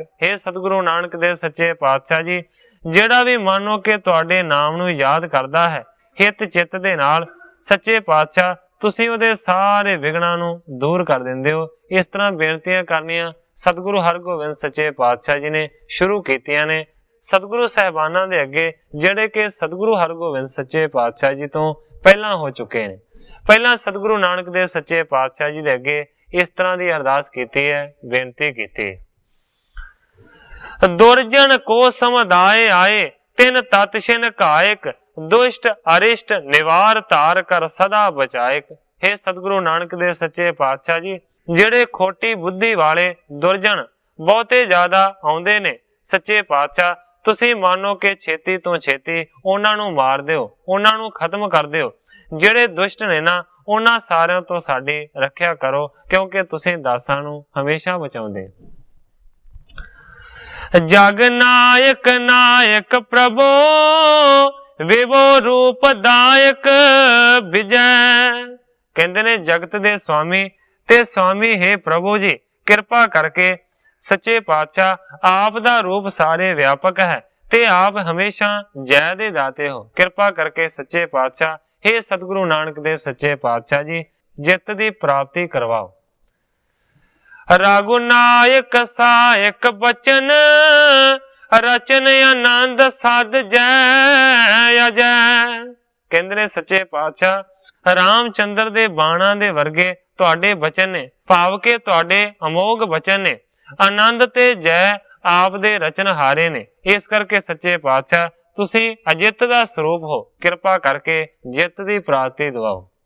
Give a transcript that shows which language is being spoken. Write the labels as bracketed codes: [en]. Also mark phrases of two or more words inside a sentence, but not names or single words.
[pa] ਹੇ ਸਤਿਗੁਰੂ ਨਾਨਕ ਦੇਵ ਸੱਚੇ ਪਾਤਸ਼ਾਹ ਜੀ, ਜਿਹੜਾ ਭੀ ਮਾਨੋ ਕਿ ਤੁਹਾਡੇ ਨਾਮ ਨੂੰ ਯਾਦ ਕਰਦਾ ਹੈ ਹਿਤ ਚਿਤ ਦੇ ਨਾਲ, ਸੱਚੇ ਪਾਤਸ਼ਾਹ ਤੁਸੀ ਉਹਦੇ ਸਾਰੇ ਵਿਘਨਾਂ ਨੂੰ ਦੂਰ ਕਰ ਦਿੰਦੇ ਹੋ। ਇਸ ਤਰ੍ਹਾਂ ਬੇਨਤੀਆਂ ਕਰਨੀਆਂ ਸਤਿਗੁਰੂ ਹਰਿਗੋਬਿੰਦ ਸੱਚੇ ਪਾਤਸ਼ਾਹ ਜੀ ਨੇ ਸ਼ੁਰੂ ਕੀਤੀਆਂ ਨੇ ਸਤਿਗੁਰੂ ਸਾਹਿਬਾਨਾਂ ਦੇ ਅੱਗੇ ਜਿਹੜੇ ਕਿ ਸਤਿਗੁਰੂ ਹਰਿਗੋਬਿੰਦ ਸੱਚੇ ਪਾਤਸ਼ਾਹ ਜੀ ਤੋਂ ਪਹਿਲਾਂ ਹੋ ਚੁੱਕੇ ਹੈਂ। ਪਹਿਲਾਂ ਸਤਿਗੁਰੂ ਨਾਨਕ ਦੇਵ ਸੱਚੇ ਪਾਤਸ਼ਾਹ ਜੀ ਦੇ ਅੱਗੇ ਇਸ ਤਰ੍ਹਾਂ ਕੀ ਅਰਦਾਸ ਕੀ ਹੈ, ਬੇਨਤੀ ਕੀ। [bra] दुर्जन को समुदाय आए तिन तत् छिन कायक, दुष्ट अरिष्ट निवार तार कर सदा बचायक। [pa] ਹੇ ਸਤਿਗੁਰੂ ਨਾਨਕ ਦੇਵ ਸੱਚੇ ਪਾਤਸ਼ਾਹ ਜੀ, ਜਿਹੜੇ ਖੋਟੀ ਬੁੱਧੀ ਵਾਲੇ ਦੁਰਜਨ ਬਹੁਤੇ ਜ਼ਿਆਦਾ ਆਉਂਦੇ ਨੇ, ਸੱਚੇ ਪਾਤਸ਼ਾਹ ਤੁਸੀਂ ਮਾਨੋ ਕਿ ਛੇਤੀ ਤੋਂ ਛੇਤੀ ਉਨ੍ਹਾਂ ਨੂੰ ਮਾਰ ਦਿਓ, ਉਨ੍ਹਾਂ ਨੂੰ ਖ਼ਤਮ ਕਰ ਦਿਓ। ਜਿਹੜੇ ਦੁਸ਼ਟ ਨੇ ਨਾ ਉਨ੍ਹਾਂ ਸਾਰਿਆਂ ਤੋਂ ਸਾਡੀ ਰੱਖਿਆ ਕਰੋ, ਕਿਉਂਕਿ ਤੁਸੀਂ ਦਾਸਾਂ ਨੂੰ ਹਮੇਸ਼ਾ ਬਚਾਉਂਦੇ। [bra] जग नायक नायक प्रभु विभो रूप दायक विजय। [pa] ਕਹਿੰਦੇ ਨੇ ਜਗਤ ਦੇ ਸੁਆਮੀ ਤੇ ਸੁਆਮੀ ਹੈ ਪ੍ਰਭੂ ਜੀ, ਕਿਰਪਾ ਕਰਕੇ ਸੱਚੇ ਪਾਤਸ਼ਾਹ ਆਪ ਦਾ ਰੂਪ ਸਾਰੇ ਵਿਆਪਕ ਹੈ ਤੇ ਆਪ ਹਮੇਸ਼ਾ ਜੈ ਦੇ ਦਾਤੇ ਹੋ। ਕਿਰਪਾ ਕਰਕੇ ਸੱਚੇ ਪਾਤਸ਼ਾਹ ਹੇ ਸਤਿਗੁਰੂ ਨਾਨਕ ਦੇਵ ਸੱਚੇ ਪਾਤਸ਼ਾਹ ਜੀ ਜਿੱਤ ਦੀ ਪ੍ਰਾਪਤੀ ਕਰਵਾਓ। [bra] रघुनायक सहायक बचन रचन आनंद साध जय अजय। [pa] ਕਹਿੰਦੇ ਨੇ ਸੱਚੇ ਪਾਤਸ਼ਾਹ ਰਾਮਚੰਦਰ ਦੇ ਬਾਣਾਂ ਦੇ ਵਰਗੇ ਤੁਹਾਡੇ ਬਚਨ ਨੇ, ਭਾਵ ਕੇ ਤੁਹਾਡੇ ਅਮੋਘ ਬਚਨ ਨੇ, ਆਨੰਦ ਤੇ ਜੈ ਆਪ ਦੇ ਰਚਨਹਾਰੇ ਨੇ। ਇਸ ਕਰਕੇ ਸੱਚੇ ਪਾਤਸ਼ਾਹ ਤੁਸੀਂ ਅਜਿੱਤ ਦਾ ਸਰੂਪ ਹੋ, ਕਿਰਪਾ ਕਰਕੇ ਜਿੱਤ ਦੀ ਪ੍ਰਾਪਤੀ ਦਿਵਾਓ।